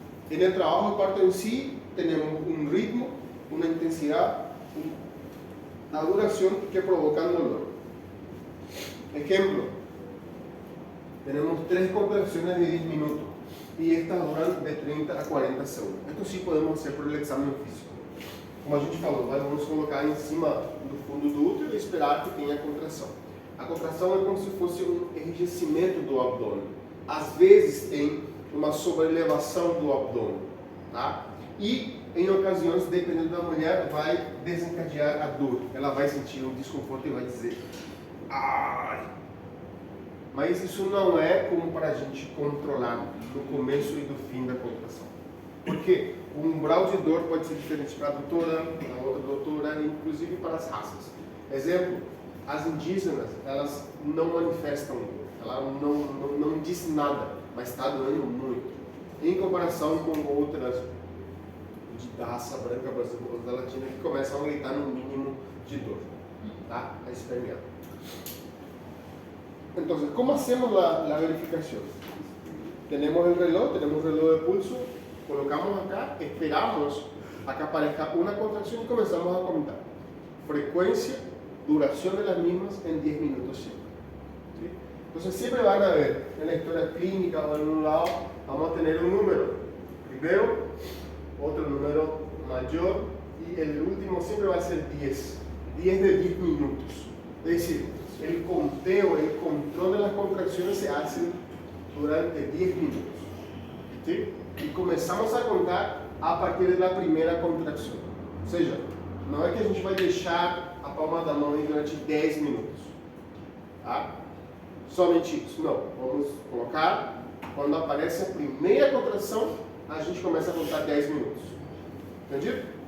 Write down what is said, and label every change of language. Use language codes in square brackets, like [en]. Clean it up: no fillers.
[es] En el trabajo parto en sí tenemos un ritmo, una intensidad, una duración que provocan dolor. Ejemplo, tenemos 3 contracciones de 10 minutos y estas duran de 30 a 40 segundos. Esto sí podemos hacer por el examen físico. [pt] Como a gente falou, vamos colocar em cima do fundo do útero e esperar que tenha contração. A contração é como se fosse um enrijecimento do abdômen. Às vezes tem uma sobrelevação do abdômen, tá? E em ocasiões, dependendo da mulher, vai desencadear a dor. Ela vai sentir um desconforto e vai dizer ai. Mas isso não é como para a gente controlar no começo e no fim da contração. Por quê? O umbral de dor pode ser diferente para a doutora, inclusive para as raças. Exemplo, as indígenas, elas não manifestam dor, ela não diz nada, mas está doendo muito. Em comparação com outras da raça branca brasileira, da latina, que começam a gritar no mínimo de dor, tá? A espernear. [es] Entonces, ¿cómo hacemos la verificación? Tenemos el reloj de pulso, colocamos acá, esperamos a que aparezca una contracción y comenzamos a contar. Frecuencia, duración de las mismas en 10 minutos siempre. ¿Sí? Entonces siempre van a ver, en la historia clínica o en un lado, vamos a tener un número. Primero, otro número mayor y el último siempre va a ser 10. 10 de 10 minutos. Es decir, el conteo, el control de las contracciones se hace durante 10 minutos. ¿Sí? Y comenzamos a contar a partir de la primera contracción. [pt] Ou seja, não é que a gente vai deixar a palma da mão aí durante 10 minutos. Tá? Somente isso. Não. Vamos colocar, quando aparece a primeira contração, a gente começa a contar 10 minutos. Entendido?